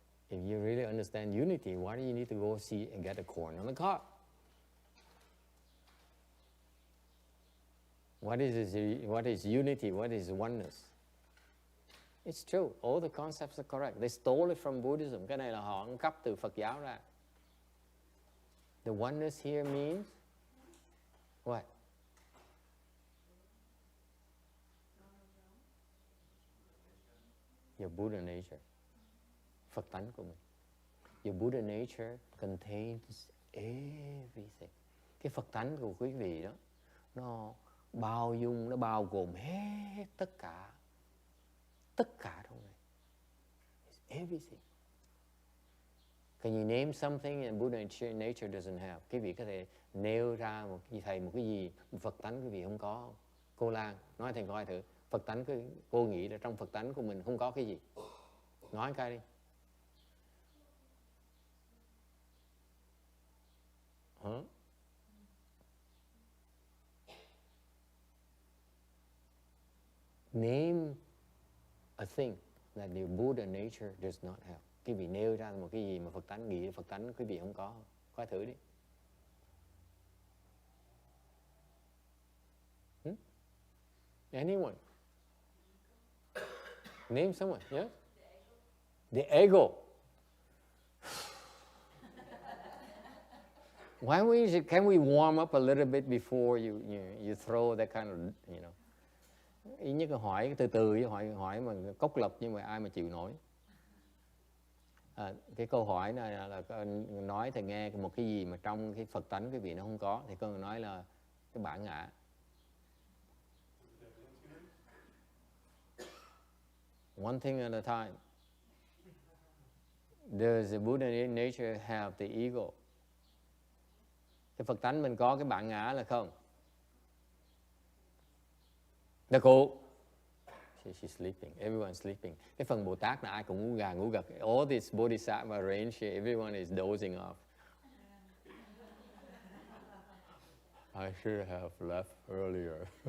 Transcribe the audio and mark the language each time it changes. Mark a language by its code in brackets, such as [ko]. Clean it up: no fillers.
[en] If you really understand unity, why do you need to go see and get a corn on the cob? What is unity? What is oneness? It's true. All the concepts are correct. They stole it from Buddhism. [vi] Cái này là họ ăn cắp từ Phật giáo ra. [en] The oneness here means what? Your Buddha nature. [vi] Phật tánh của mình. [en] Your Buddha nature contains everything. [vi] Cái Phật tánh của quý vị đó, nó bao dung, nó bao gồm hết tất cả trong này. [en] It's everything. Can you name something that Buddha nature doesn't have? [vi] Quý vị có thể nêu ra một cái gì Phật tánh quý vị không có không? Cô Lan, nói thầy coi thử. Phật tánh cô nghĩ là trong Phật tánh của mình không có cái gì? Nói cái đi. Hả? [en] Name a thing that the Buddha nature does not have. [vi] Quý vị nêu ra một cái gì mà Phật tánh nghĩ Phật tánh quý vị không có. Coi thử đi. [en] Anyone? Name someone, yes? The ego. Can we warm up a little bit before you throw that kind of, [vi] Ý nhất là hỏi từ từ chứ hỏi mà cốc lộc nhưng mà ai mà chịu nổi. Cái câu hỏi này là nói thầy nghe một cái gì mà trong cái Phật tánh quý vị nó không có, thì con nói là cái bản ngã. [en] One thing at a time. Does the Buddha nature have the ego? [vi] Cái Phật tánh mình có cái bản ngã là không? Được cụ. [en] She's sleeping. Everyone's sleeping. [vi] Cái phần Bồ Tát là ai cũng ngủ gà ngủ gật. [en] All this Bodhisattva range here, everyone is dozing off. I should have left earlier.